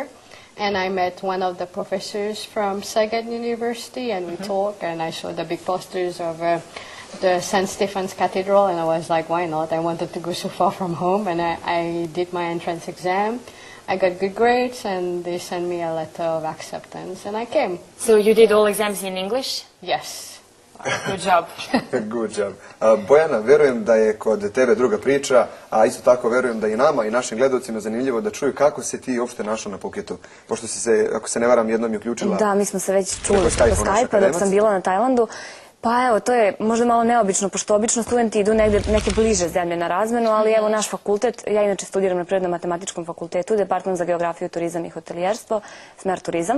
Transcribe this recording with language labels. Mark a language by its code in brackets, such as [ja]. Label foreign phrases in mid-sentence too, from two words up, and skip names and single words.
[en] And I met one of the professors from Szeged University, and we talked, and I saw the big posters of the St. Stephen's Cathedral, and I was like, why not? I wanted to go so far from home, and I did my entrance exam. I got good grades, and they sent me a letter of acceptance, and I came. So you did all exams in English? Yes. Good job. Good job. [sr] Bojana, verujem da je kod tebe druga priča, a isto tako verujem da i nama i našim gledalcima zanimljivo da čuju kako se ti uopšte našla na Phuketu, pošto si se, ako se ne varam, jednom i uključila. Da, mi smo se već čuli po Skype-a dok sam bila na Tajlandu. Pa evo, to je možda malo neobično, pošto obično studenti idu neke bliže zemlje na razmenu, ali evo naš fakultet, ja inače studiram na Prirodno-matematičkom fakultetu, Departom za geografiju, turizam i hotelijerstvo, smer turizam.